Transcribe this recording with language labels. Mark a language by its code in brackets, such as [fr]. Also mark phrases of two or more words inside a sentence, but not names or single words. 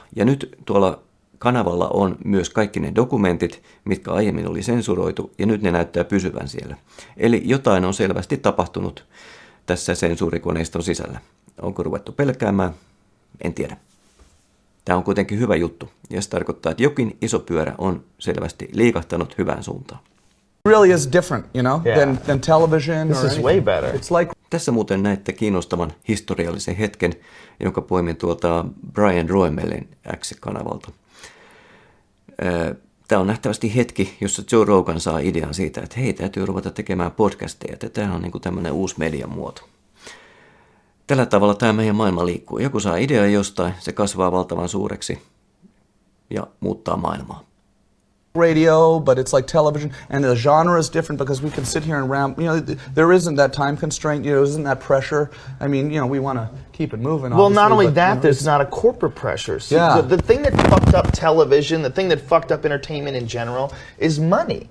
[fi] Ja nyt tuolla kanavalla on myös kaikki ne dokumentit, mitkä aiemmin oli sensuroitu, ja nyt ne näyttää pysyvän siellä. Eli jotain on selvästi tapahtunut tässä sensuurikoneiston sisällä. Onko ruvettu pelkäämään? En tiedä. Tämä on kuitenkin hyvä juttu, ja se tarkoittaa, että jokin iso pyörä on selvästi liikahtanut hyvään suuntaan. [en] Really is different, than television. This is way better. It's like. [fi] Tässä muuten näette kiinnostavan historiallisen hetken, jonka poimin tuolta Brian Roemelin X-kanavalta. Tämä on nähtävästi hetki, jossa Joe Rogan saa idean siitä, että hei, täytyy ruveta tekemään podcasteja, että tämä on tämmöinen uusi median muoto. Tällä tavalla tämä meidän maailma liikkuu. Joku saa idean jostain, se kasvaa valtavan suureksi ja muuttaa maailmaa. [en] Radio, but it's like television, and the genre is different because we can sit here and ramp. There isn't that time constraint. Isn't that pressure? I mean, we want to keep it moving. Well, not only that, there's not a corporate pressure. See, the thing that fucked up television, the thing that fucked up entertainment in general, is money.